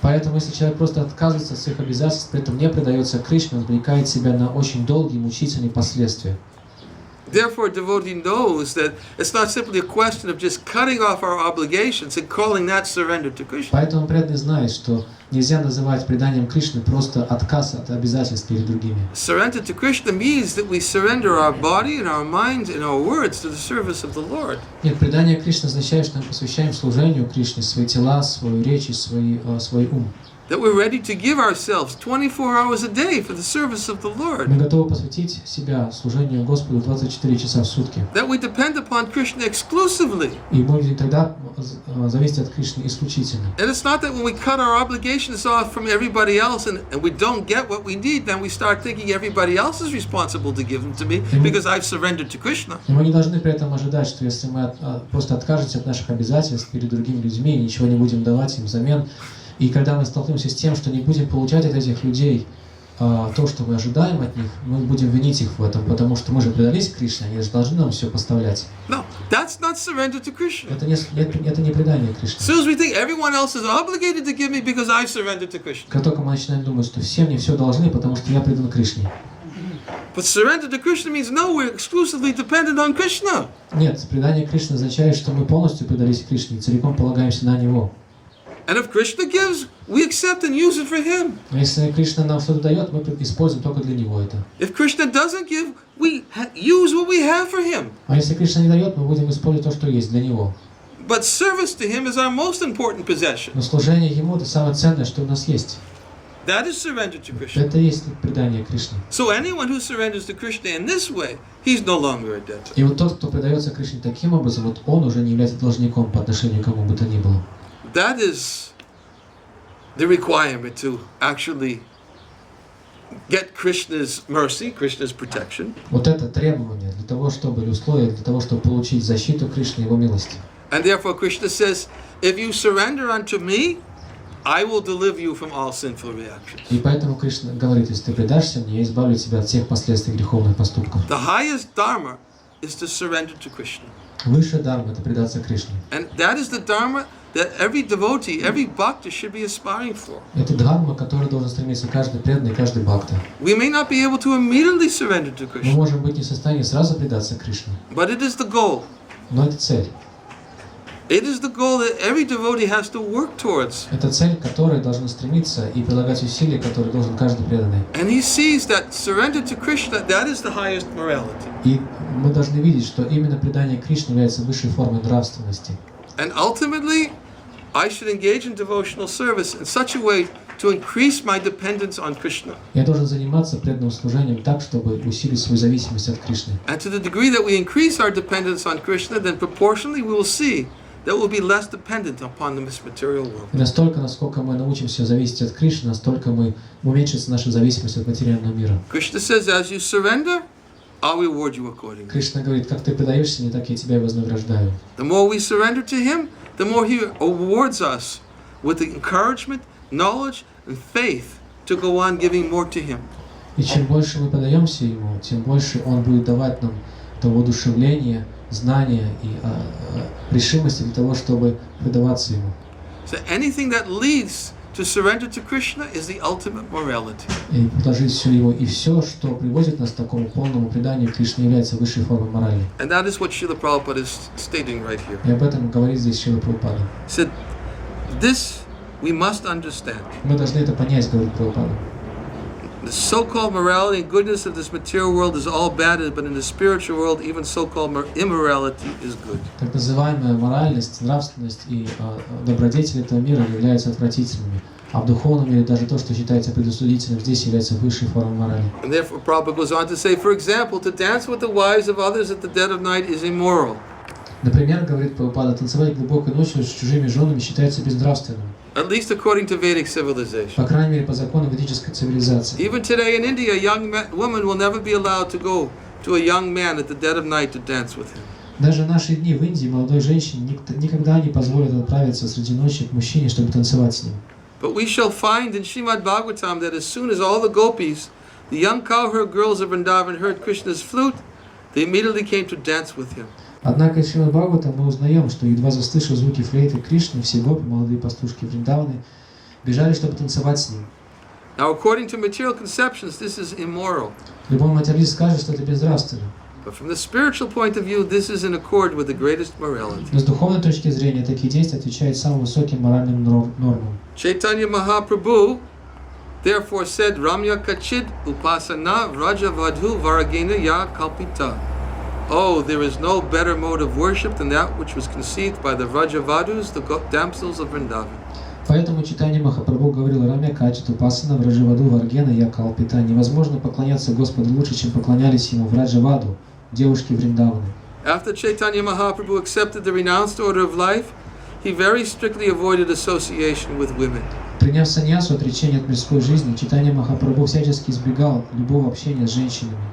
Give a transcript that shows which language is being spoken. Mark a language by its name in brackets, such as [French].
[Russian] Поэтому, если человек просто отказывается от своих обязательств, при этом не предается Кришне, он обрекает себя на очень долгие, мучительные последствия. [English] Therefore, devotee knows that it's not simply a question of just cutting off our obligations and calling that surrender to Krishna. [Russian] Поэтому преданный знает, что нельзя называть преданием Кришны просто отказ от обязательств перед другими. [English] Surrender to Krishna means that we surrender our body and our minds and our words to the service of the Lord. [Russian] Нет, предание Кришны означает, что мы посвящаем служению Кришне свои тела, свою речь и свой ум. [English] That we're ready to give ourselves 24 hours a day for the service of the Lord. [Russian] Мы готовы посвятить себя служению Господу 24 часа в сутки. [English] That we depend upon Krishna exclusively. [Russian] И мы будем тогда зависеть от Кришны исключительно. [English] And it's not that when we cut our obligations off from everybody else and we don't get what we need, then we start thinking everybody else is responsible to give them to me because I've surrendered to Krishna. [Russian] И мы не должны при этом ожидать, что если мы просто откажемся от наших обязательств перед другими людьми и ничего не будем давать им взамен, и когда мы столкнемся с тем, что не будем получать от этих людей то, что мы ожидаем от них, мы будем винить их в этом, потому что мы же предались Кришне, они же должны нам все поставлять. [English] No, that's not surrender to Krishna. [Russian] Это не предание Кришне. [English] As soon as we think everyone else is obligated to give me because I've surrendered to Krishna. [Russian] Как только мы начинаем думать, что все мне все должны, потому что я предан Кришне. [English] But surrender to Krishna means no, we're exclusively dependent on Krishna. [Russian] Нет, предание Кришне означает, что мы полностью предались Кришне и целиком полагаемся на Него. [English] And if Krishna gives, we accept and use it for Him. [Russian] Но если Кришна нам что-то дает, мы используем только для Него это. [English] If Krishna doesn't give, we use what we have for Him. [Russian] А если Кришна не дает, мы будем использовать то, что есть для Него. [English] But service to Him is our most important possession. [Russian] Но служение Ему — это самое ценное, что у нас есть. [English] That is surrender to Krishna. [Russian] Это и есть предание Кришне. [English] So anyone who surrenders to Krishna in this way, he's no longer a debtor. [Russian] И вот тот, кто предается Кришне таким образом, вот он уже не является должником по отношению к кому бы то ни было. [English] That is the requirement to actually get Krishna's mercy, Krishna's protection. [Russian] Вот это требование для того, чтобы, или условие для того, чтобы получить защиту Кришны, Его милости. [English] And therefore Krishna says, if you surrender unto me, I will deliver you from all sinful reactions. [Russian] И поэтому Кришна говорит, если ты предашься мне, я избавлю тебя от всех последствий греховных поступков. [English] The highest dharma is to surrender to Krishna. [Russian] Высшая дharma — это предаться Кришне. [English] And that is the dharma that every devotee, every bhakta should be aspiring for. [Russian] Это дхарма, к которой должен стремиться каждый преданный, каждый бхакта. [English] We may not be able to immediately surrender to [Russian] Мы [English] Krishna, [Russian] можем быть не в состоянии сразу предаться Кришне, [English] but it is the goal. [Russian] но это цель. [English] It is the goal that every devotee has to work towards. [Russian] Это цель, к которой должен стремиться и прилагать усилия, которые должен каждый преданный. [English] And he sees that surrender to Krishna, that is the highest morality. [Russian] И мы должны видеть, что именно предание Кришне является высшей формой нравственности. [English] And ultimately, I should engage in devotional service in such a way to increase my dependence on Krishna. [Russian] Я должен заниматься преданным служением так, чтобы усилить свою зависимость от Кришны. [English] And to the degree that we increase our dependence on Krishna, then proportionally we will see that we'll be less dependent upon this material world. [Russian] И настолько, насколько мы научимся зависеть от Кришны, настолько уменьшится наша зависимость от материального мира. [English] Krishna says, as you surrender, I'll reward you accordingly. [Russian] Кришна говорит, как ты предаешься мне, так я тебя и вознаграждаю. [English] The more we surrender to Him, the more He awards us with the encouragement, knowledge, and faith to go on giving more to Him. [Russian] И чем больше мы предаемся Ему, тем больше Он будет давать нам того воодушевления, знания и решимости для того, чтобы предаваться Ему. [English] So anything that leads to surrender to Krishna is the ultimate morality. [Russian] И предложить все Его, и все, что приводит нас к такому полному преданию Кришне, является высшей формой морали. [English] And that is what Srila Prabhupada is stating right here. [Russian] И об этом говорит здесь Шрила Прабхупада. [English] He said, this we must understand. [Russian] Мы должны это понять, говорит Прабхупада. [English] The so-called morality and goodness of this material world is all bad, but in the spiritual world, even so-called immorality is good. [Russian] Так называемая моральность, нравственность и добродетель этого мира являются отвратительными. А в духовном мире даже то, что считается предосудительным, здесь является высшей формой морали. [English] And therefore Prabhupada goes on to say, for example, to dance with the wives of others at the dead of night is immoral. [Russian] Например, говорит Прабхупада, танцевать глубокой ночью с чужими женами считается безнравственным. [English] At least according to Vedic civilization. [Russian] По крайней мере, по закону ведической цивилизации. [English] Even today in India, a young woman will never be allowed to go to a young man at the dead of night to dance with him. [Russian] Даже в наши дни в Индии молодой женщине никогда не позволят отправиться среди ночи к мужчине, чтобы танцевать с ним. [English] But we shall find in Srimad Bhagavatam that as soon as all the gopis, the young cowherd girls of Vrindavan, heard Krishna's flute, they immediately came to dance with him. [Russian] Однако из Шримад Бхагаватам мы узнаем, что едва заслышав звуки флейты Кришны, все гопи, молодые пастушки Вриндаваны, бежали, чтобы танцевать с ним. [English] Now, according to material conceptions, this is immoral. [Russian] Любой материалист скажет, что это безнравственно. [English] But from the spiritual point of view, this is in accord with the greatest morality. [Russian] Но с духовной точки зрения такие действия отвечают самым высоким моральным нормам. [English] Chaitanya Mahaprabhu therefore said, [Sanskrit] Ramya Kachid Upasana Vraja Vadhu Varagena Ya Kalpita. [English] Oh, there is no better mode of worship than that which was conceived by the Vrajavadus, the damsels of Vrindavan. [Russian] Поэтому Чайтанья Махапрабху говорил: [Sanskrit] Рамя Качит Упасана Враджаваду Варгена Я Калпита. [Russian] Невозможно поклоняться Господу лучше, чем поклонялись Ему Враджаваду, девушки Вриндаваны. [English] After Chaitanya Mahaprabhu accepted the renounced order of life, he very strictly avoided association with women. [Russian] Приняв саньясу, отречение от мирской жизни, Чайтанья Махапрабху всячески избегал любого общения с женщинами.